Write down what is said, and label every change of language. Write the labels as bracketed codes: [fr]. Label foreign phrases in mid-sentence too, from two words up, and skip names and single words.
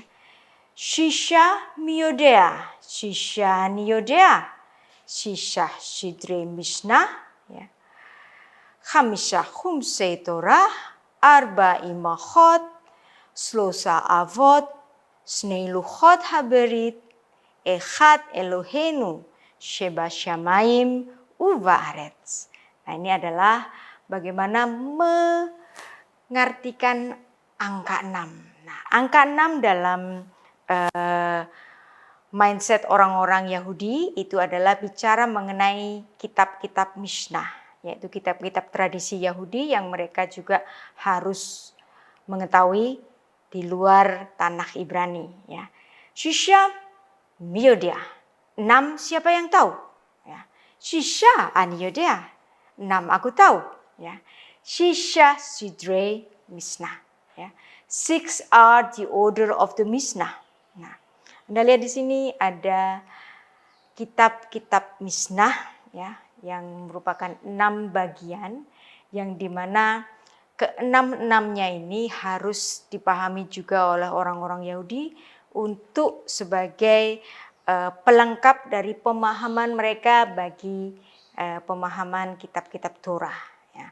[he] ששה מי יודע, ששה אני יודע, ששה סדרי משנה, ya. חמשה חומשי תורה, ארבע אמהות, שלשה אבות, שני לוחות הברית, אחד אלהינו, שבשמים ובארץ. [id] Nah, ini adalah bagaimana mengartikan angka 6. Nah, angka 6 dalam mindset orang-orang Yahudi itu adalah bicara mengenai kitab-kitab Mishnah, yaitu kitab-kitab tradisi Yahudi yang mereka juga harus mengetahui di luar tanah Ibrani, ya. [he] ששה מי יודע, [id] 6 siapa yang tahu? Ya. [he] ששה אני יודע, [id] 6 aku tahu, ya. [he] ששה סדרי משנה, ya. [en] 6 are the order of the Mishnah. [id] Nah, Anda lihat di sini ada kitab-kitab Mishnah, ya, yang merupakan 6 bagian, yang dimana ke-6-6-nya ini harus dipahami juga oleh orang-orang Yahudi untuk sebagai pelengkap dari pemahaman mereka bagi pemahaman kitab-kitab Torah, ya.